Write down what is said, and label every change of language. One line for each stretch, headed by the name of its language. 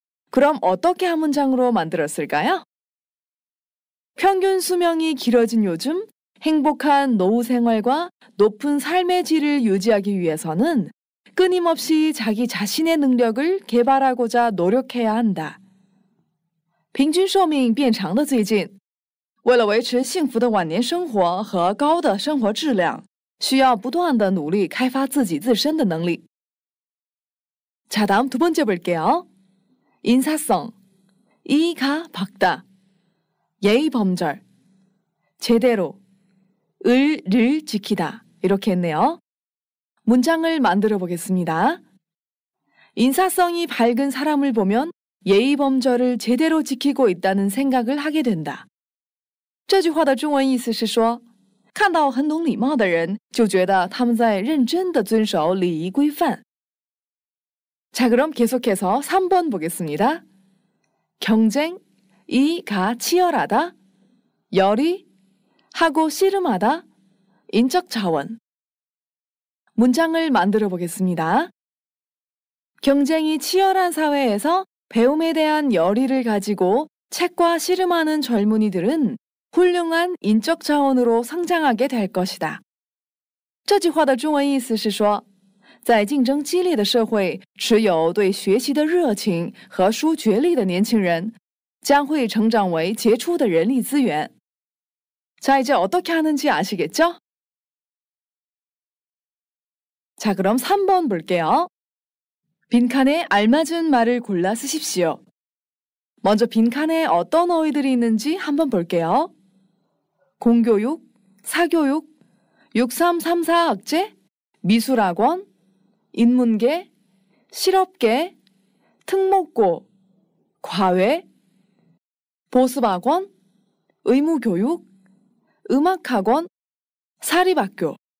Korean: 그럼 어떻게 한 문장으로 만들었을까요? 평균 수명이 길어진 요즘 행복한 노후 생활과 높은 삶의 질을 유지하기 위해서는 끊임없이 자기 자신의 능력을 개발하고자 노력해야 한다.
Chinese: 平均寿命变长的最近，为了维持幸福的晚年生活和高的生活质量，需要不断地努力开发自己自身的能力。
Korean: 자, 다음 두 번째 볼게요. 인사성, 이가 박다, 예의 범절, 제대로, 을을 지키다 이렇게 했네요. 문장을 만들어 보겠습니다. 인사성이 밝은 사람을 보면 예의 범절을 제대로 지키고 있다는 생각을 하게 된다.
Chinese: 这句话的中文意思是说，看到很懂礼貌的人，就觉得他们在认真地遵守礼仪规范。
Korean: 자, 그럼 계속해서 3번 보겠습니다. 경쟁, 이가 치열하다, 열의, 하고 씨름하다, 인적 자원. 문장을 만들어 보겠습니다. 경쟁이 치열한 사회에서 배움에 대한 열의를 가지고 책과 씨름하는 젊은이들은 훌륭한 인적 자원으로 성장하게 될 것이다.
Chinese: 这句话的中文意思是说，在竞争激烈的社会，持有对学习的热情和书觉力的年轻人将会成长为杰出的人力资源。
Korean: 자, 이제 어떻게 하는지 아시겠죠? 자, 그럼 3번 볼게요. 빈칸에 알맞은 말을 골라 쓰십시오. 먼저 빈칸에 어떤 어휘들이 있는지 한번 볼게요. 공교육, 사교육, 6334 학제, 미술학원, 인문계, 실업계, 특목고, 과외, 보습학원, 의무교육, 음악학원, 사립학교.